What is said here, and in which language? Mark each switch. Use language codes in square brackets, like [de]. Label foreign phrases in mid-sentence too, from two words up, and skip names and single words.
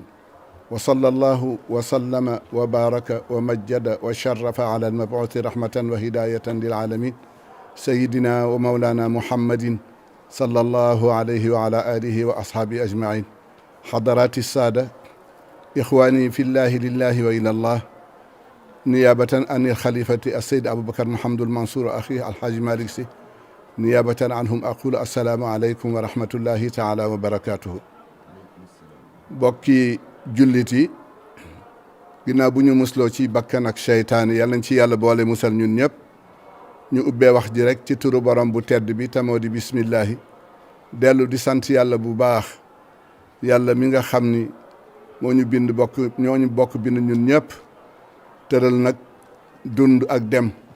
[ar] وصلى الله وسلم وبارك ومجد وشرف على المبعوث رحمة وهداية للعالمين سيدنا ومولانا محمد صلى الله عليه وعلى آله وأصحابه أجمعين. حضرات السادة، إخواني في الله لله وإلى الله، نيابة عن الخليفة السيد أبو بكر محمد المنصور أخيه الحاج مالك سي، نيابة عنهم أقول السلام عليكم ورحمة الله تعالى وبركاته. [wo] bokki jullit yi, ginnaaw bu ñu musloo ci bakkan ak seytaane yal nañ ci yàlla boole musal ñun ñëpp, ñu ubbee wax ji rek ci turu borom bu tedd bi tamoo di bismillahi, dellu di sant yàlla bu baax, yàlla mi nga xam ni moo ñu bind ñooñu bokk bind ñun ñëpp, tëral nag dund ak dem.